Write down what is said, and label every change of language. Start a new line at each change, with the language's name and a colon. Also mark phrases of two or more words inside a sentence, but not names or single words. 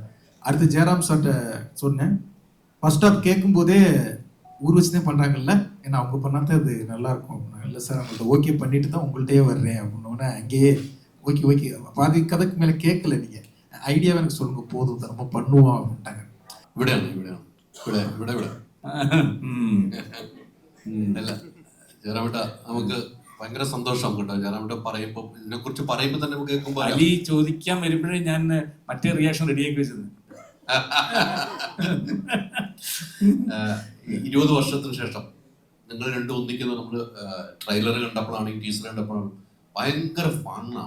Tamil: அடுத்து ஜெயராம் சார்கிட்ட சொன்னேன். ஃபர்ஸ்ட் ஆஃப் கேட்கும்போதே ஊர்வசி தான் பண்ணுறாங்கல்ல, ஏன்னா அவங்க பண்ணால் தான் அது நல்லாயிருக்கும் அப்படின்னா. இல்லை சார், அவங்கள்ட்ட ஓகே பண்ணிட்டு தான் உங்கள்கிட்டயே வர்றேன் அப்படின்னோடனே அங்கேயே ஓகே பாதி கதைக்கு மேலே கேட்கல, நீங்கள் ஐடியாவை எனக்கு சொல்லுங்க போதும், நம்ம பண்ணுவோம் அப்படின்ட்டாங்க.
Malayalam: വിട അല്ല ജയറാമേട്ട, നമുക്ക് ഭയങ്കര സന്തോഷം കേട്ടോ. ജയറാമേട്ട പറയുമ്പോൾ, ഇതിനെ കുറിച്ച് പറയുമ്പോൾ തന്നെ നമുക്ക് കേൾക്കുമ്പോൾ അലി ചോദിക്കാൻ വരുമ്പോഴേ ഞാൻ മറ്റേ റിയാക്ഷൻ റെഡിയാക്കി വെച്ചത്. 20 വർഷത്തിന് ശേഷം നിങ്ങൾ രണ്ടും ഒന്നിക്കുന്നത് നമ്മൾ ട്രെയിലർ കണ്ടപ്പോഴാണെങ്കിൽ ടീസർ കണ്ടപ്പോഴാണ് ഭയങ്കര ഫണ്ണാണ്.